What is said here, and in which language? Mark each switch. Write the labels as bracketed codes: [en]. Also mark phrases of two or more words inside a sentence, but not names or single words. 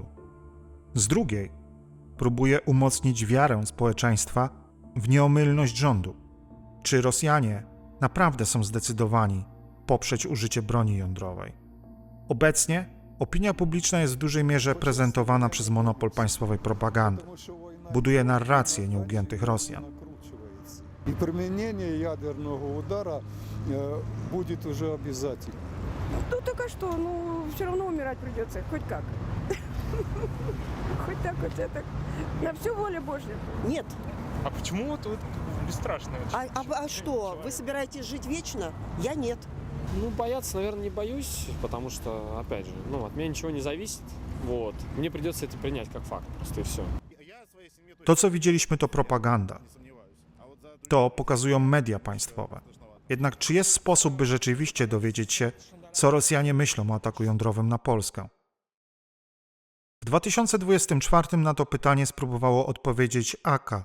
[pl] Z drugiej próbuje umocnić wiarę społeczeństwa w nieomylność rządu. Czy Rosjanie naprawdę są zdecydowani poprzeć użycie broni jądrowej? Obecnie opinia publiczna jest w dużej mierze prezentowana przez monopol państwowej propagandy. Buduje narrację nieugiętych Rosjan. [ru] И применение ядерного удара будет уже обязательно. Ну так а что? Ну, все равно умирать придется, хоть как. Хоть так, хоть это. На всю волю Божью. Нет. А почему вот бесстрашно? А что, вы собираетесь жить вечно? Я нет. Ну, бояться, наверное, не боюсь, потому что, опять же, от меня ничего не зависит. Вот. Мне придется это принять как факт, просто и все. [pl] To, co widzieliśmy, to propaganda. To pokazują media państwowe. Jednak czy jest sposób, by rzeczywiście dowiedzieć się, co Rosjanie myślą o ataku jądrowym na Polskę? W 2024 na to pytanie spróbowało odpowiedzieć AK.